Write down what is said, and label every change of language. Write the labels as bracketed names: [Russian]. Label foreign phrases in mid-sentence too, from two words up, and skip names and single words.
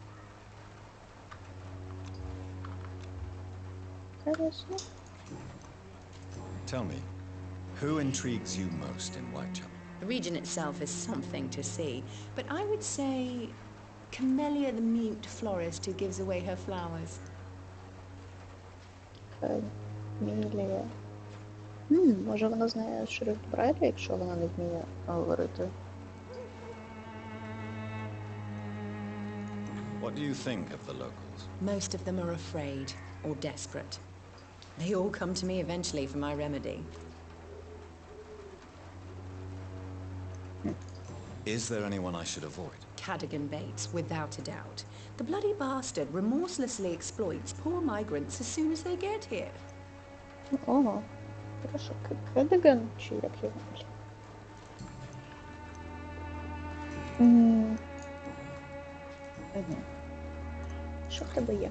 [English] Tell me, who intrigues you most in Whitechapel? The region itself is something to see, but I would say Camellia the mute florist who gives away her flowers. [Ukrainian] Камелія. Може вона знає шрифт Брайля, якщо вона не вміє говорити. [English] What do you think of the locals? Most of them are afraid or desperate. They all come to me eventually for my remedy. Is there anyone I should avoid? Cadogan Bates, without a doubt. The bloody bastard remorselessly exploits poor migrants as soon as they get here. [Ukrainian] Ого. Хорошо. Кедиган, чи як його? Що в тебе є?